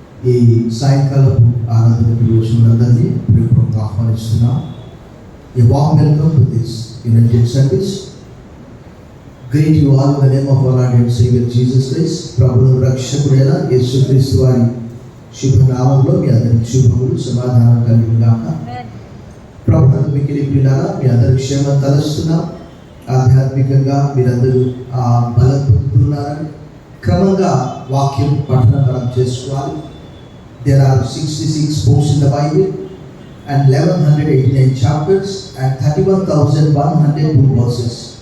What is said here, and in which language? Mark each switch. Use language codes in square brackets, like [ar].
[te] ఈ సాయంకాలపు ఆరాధనకు వచ్చినందరినీ ప్రేమగా ఆహ్వానిస్తున్నాం. [en] A warm welcome to this United service. Greet you all in the name of our Lord and Savior Jesus Christ. [te] ప్రభువు రక్షకుడైన యేసుక్రీస్తు వారి శుభనామంలో మీ అందరికి శుభములు సమాధానం కలుగును గాక. ప్రభువు మిక్కిలి ప్రియులారా, మీ అందరికి క్షేమం తలస్తున్నాం. ఆధ్యాత్మికంగా మీరందరూ బలం పొందుతున్నారని క్రమంగా వాక్యం పఠనం మనం చేసుకోవాలి. [en] There are 66 books in the Bible and 1189 chapters and 31,102 verses.